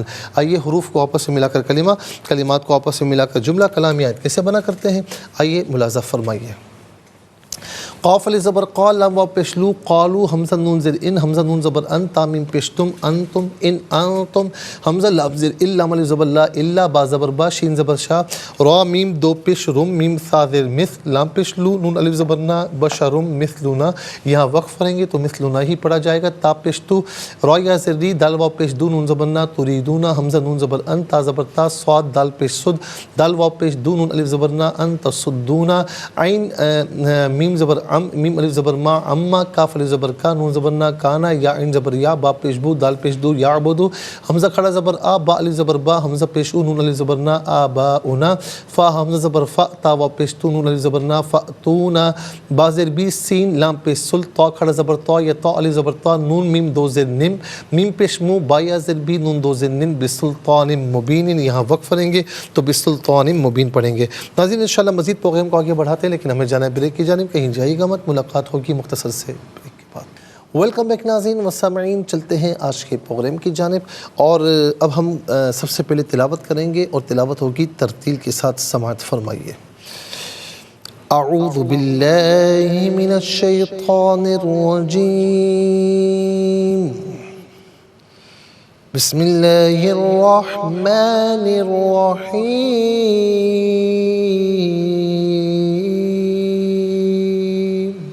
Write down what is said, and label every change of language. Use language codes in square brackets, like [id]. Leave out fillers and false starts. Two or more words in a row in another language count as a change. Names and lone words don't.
[ur] آئیے حروف کو آپس میں ملا کر کلمات کو آپس میں ملا کر جملہ کلامیات کیسے بنا کرتے ہیں، آئیے ملاحظہ فرمائیے۔ قاف علی زبر قال، لام واو پیش لو، قالو، حمزہ نون زیر ان، حمزہ نون زبر ان، تامیم پیش تم، انتم، [ar] ان انتم، [ur] حمزہ لام زیر ال، لام علی زبر لا، الا، با زبر با، شین زبر شا، را میم دو پیش رم، میم سا زیر مثل، لام پیش لو، نون الف زبر نا، [ar] بشرم مثلنا، [ur] یہاں وقف کریں گے تو مثلنا ہی پڑھا جائے گا۔ تا پیش تو، را یا زیر ری، دال واو پیش دو، نون زبر نا، تریدونا، حمزہ نون زبر ان، تا زبر تا، صاد دال پیش صد، دال واو پیش دو، نون الف زبر نا، [ar] ان تصدونا، [ur] عین میم زبر میم الف زبر ما، اما، کاف الف زبر کا، نون زبر نا، کانا، یا عین زبر یا، با پیش بو، دال پیش دو، یعبدو، حمزہ کھڑا زبر آ، با الف زبر با، حمزہ پیش او، نون الف زبر نا، آباؤنا، فا حمزہ زبر فا، تا واو پیش تو، نون الف زبر نا، فاتونا، با زیر بی، سین لام پیش سل، تا کھڑا زبر تا، یا تا الف زبر تا، نون میم دو زیر نم، میم پیش مو، با یا زیر بی، نون دو زیر نن، [ar] بسلطان مبین، [ur] یہاں وقف کریں گے تو [ar] بسلطان مبین [ur] پڑھیں گے۔ ناظرین انشاءاللہ مزید پروگرام کو آگے بڑھاتے ہیں، لیکن ہمیں جانا ہے بریک کی جانب، کہیں جائیے گا مت، ملاقات ہوگی مختصر سے بریک کے بعد۔ [en] welcome back [ur] ناظرین و سامعین، چلتے ہیں آج کے پروگرام کی جانب، اور اب ہم سب سے پہلے تلاوت کریں گے، اور تلاوت ہوگی ترتیل کے ساتھ، سماعت فرمائیے۔ [ar] اعوذ باللہ من الشیطان الرجیم، بسم اللہ الرحمن الرحیم۔